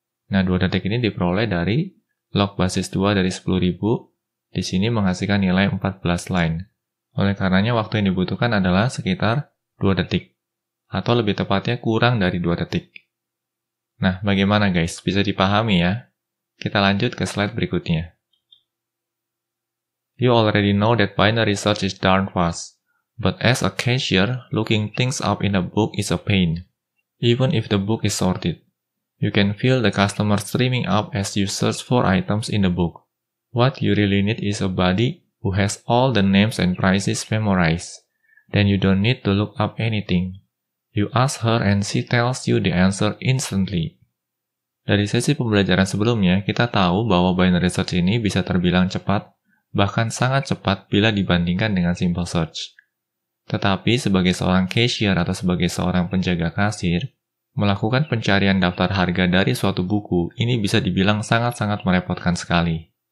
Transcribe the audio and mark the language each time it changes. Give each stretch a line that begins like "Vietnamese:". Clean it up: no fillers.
Indonesian: Nah, 2 detik ini diperoleh dari log basis 2 dari 10.000, di sini menghasilkan nilai 14 line. Oleh karenanya waktu yang dibutuhkan adalah sekitar 2 detik. Atau lebih tepatnya kurang dari 2 detik. Nah, bagaimana guys? Bisa dipahami ya? Kita lanjut ke slide berikutnya.
English: You already know that binary search is darn fast. But as a cashier, looking things up in a book is a pain, even if the book is sorted. You can feel the customer streaming up as you search for items in the book. What you really need is a buddy who has all the names and prices memorized. Then you don't need to look up anything. You ask her and she tells you the answer instantly.
Indonesian: Dari sesi pembelajaran sebelumnya, kita tahu bahwa binary search ini bisa terbilang cepat, bahkan sangat cepat bila dibandingkan dengan simple search. Tetapi sebagai seorang cashier atau sebagai seorang penjaga kasir, melakukan pencarian daftar harga dari suatu buku ini bisa dibilang sangat-sangat merepotkan sekali.